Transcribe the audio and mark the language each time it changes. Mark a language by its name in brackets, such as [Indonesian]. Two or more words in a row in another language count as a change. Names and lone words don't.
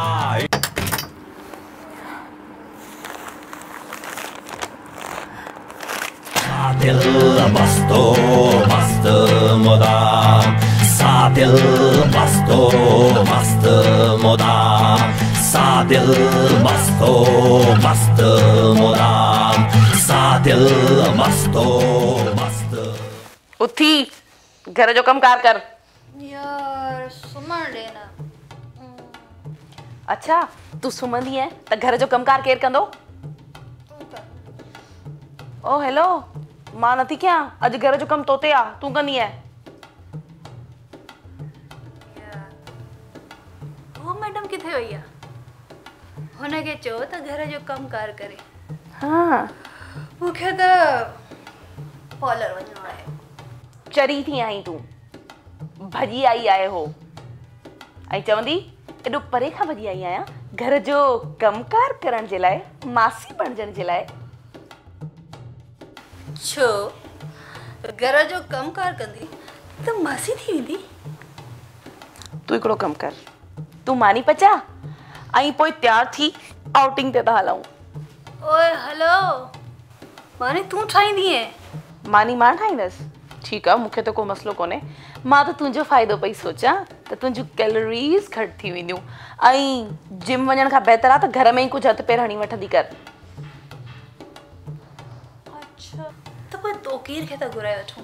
[Sindhi] सा दिल मस्तो मस्त मुदा सा दिल मस्तो मस्त मुदा सा दिल मस्तो मस्त मुदा सा दिल मस्तो मस्त। उथी घर जो कम कार कर। यार सुमण देना। अच्छा तू सुमंदी है त घर जो कम कार केर कंदो? ओ हेलो, मां नथी कयां। अज घर जो कम तोते आ, तू कंदी है। वो मैडम किथे वई आ? हुनखे चओ त घर जो कम कार करे। हाँ मूंखे त पार्लर वञणो आहे। चरी थी आई तू, भॼी आई आहे हो ऐं चवंदी एॾो परे खां भॼी आई आहियां घर जो कमकार करण जे लाइ, मासी बणजण जे लाइ। छो घर जो कम कार कंदी त मासी थी वेंदी? तू हिकिड़ो कम कर, तू मानी पचा ऐं पोइ तयार थी आउटिंग ते था हलूं। ओए हेलो, माने तू ठाहींदी है? मानी मां ठाहींदसि। ठीकु आहे, मूंखे त को मसलो कोन्हे। मां त तुंहिंजो फ़ाइदो पई सोचां त तुंहिंजूं कैलोरीज़ घटि थी वेंदियूं ऐं जिम वञण खां बहितर आहे त घर में ई कुझु हथु पेर हणी वठंदी कर। अच्छा त पोइ तो केर खे त घुराए वठूं?